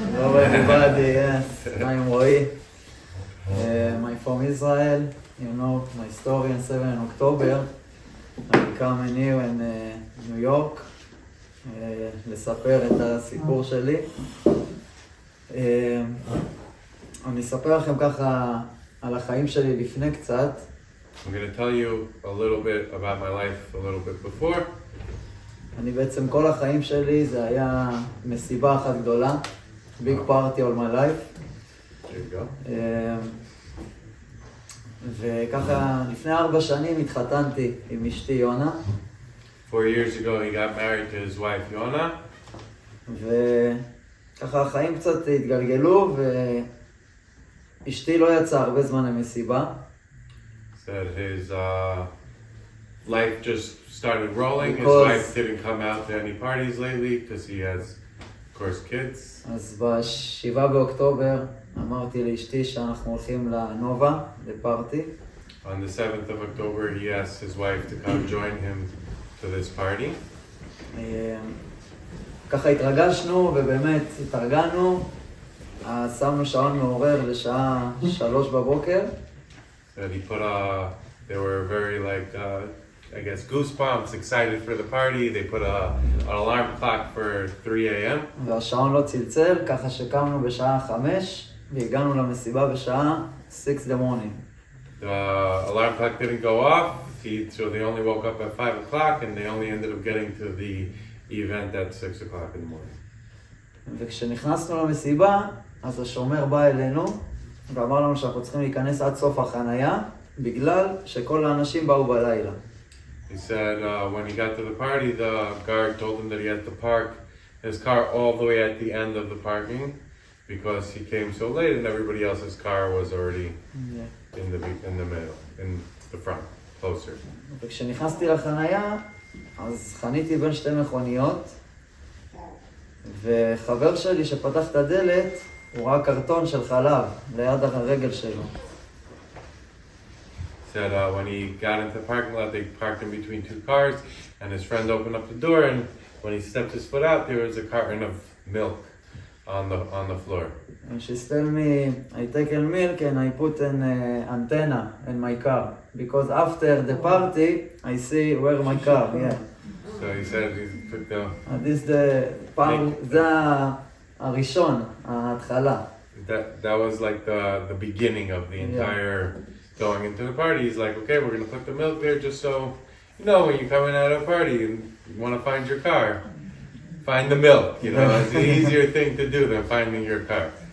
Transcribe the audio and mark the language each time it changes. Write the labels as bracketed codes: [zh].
[en] Hello everybody, yes. I'm Roi. I'm from Israel. You know my story on 7 October. I come in here in New York [he] לספר את הסיפור שלי. אני אספר לכם ככה על החיים שלי לפני קצת. [en] I'm going to tell you a little bit about my life a little bit before. [he] אני בעצם כל החיים שלי זה היה מסיבה אחת גדולה. [en] Big party all my life. There you go. [he] וככה לפני 4 שנים התחתנתי עם אשתי יונה. [en] 4 years ago he got married to his wife Yona. [he] וככה החיים קצת התגלגלו ואשתי לא יצאה הרבה זמן למסיבה. [en] Said his life just started rolling. His wife didn't come out to any parties lately because he has, of course, kids. [he] אז ב7 באוקטובר אמרתי לאשתי שאנחנו הולכים לנובה, לפארטי. [en] On the 7th of October he asked his wife to come join him to this party. [he] ככה התרגשנו ובאמת התארגנו. שמנו שעון מעורר לשעה 3 בבוקר. [en] That he put they were very I guess goosebumps, excited for the party. They put an alarm clock for 3 a.m. [he] והשעון לא צלצל, ככה שקמנו בשעה 5 והגענו למסיבה בשעה 6 [en] in the morning. The alarm clock didn't go off, so they only woke up at 5 o'clock and they only ended up getting to the event at 6 o'clock in the morning. [he] וכשנכנסנו למסיבה, אז השומר בא אלינו ואמר לנו שאנחנו צריכים להיכנס עד סוף החנייה בגלל שכל האנשים באו בלילה. [en] He said when he got to the party, the guard told him that he had to park his car all the way at the end of the parking because he came so late and everybody else's car was already in the middle, in the front, closer. [he] וכשנכנסתי לחנייה, אז חניתי בין 2 מכוניות וחבר שלי שפתח את הדלת, הוא ראה קרטון של חלב ליד הרגל שלו. [en] Said when he got into the parking lot, they parked in between 2 cars, and his friend opened up the door, and when he stepped his foot out, there was a carton of milk on the floor. And she told me, I take milk and I put an antenna in my car because after the party, I see where my car. Yeah. So he said he took the. [he] This זה הראשון, ההתחלה. [en] That was like the beginning of the entire going into the party. He's like, okay, we're gonna put the milk there just so you know, when you're coming out of a party and you want to find your car, find the milk, you know, it's an easier thing to do than finding your car.